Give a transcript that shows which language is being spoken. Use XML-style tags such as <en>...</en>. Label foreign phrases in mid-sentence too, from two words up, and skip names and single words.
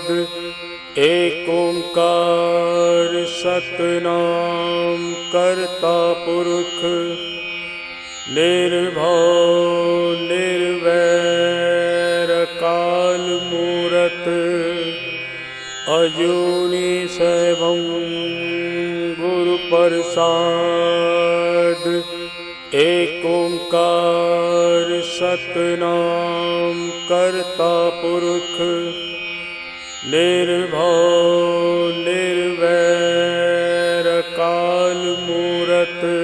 <pa>ਇਕ ਓਅੰਕਾਰ ਸਤਿਨਾਮੁ ਕਰਤਾ ਪੁਰਖੁ ਨਿਰਭਉ ਨਿਰਵੈਰੁ ਕਾਲ ਮੂਰਤਿ ਅਜੂਨੀ ਸੈਭੰ ਗੁਰਪ੍ਰਸਾਦਿ। ਇਕ ਓਅੰਕਾਰ ਸਤਿਨਾਮੁ ਕਰਤਾ ਪੁਰਖੁ, ਨਿਰਭਉ ਨਿਰਵੈਰੁ ਕਾਲ ਮੂਰਤਿ।</pa>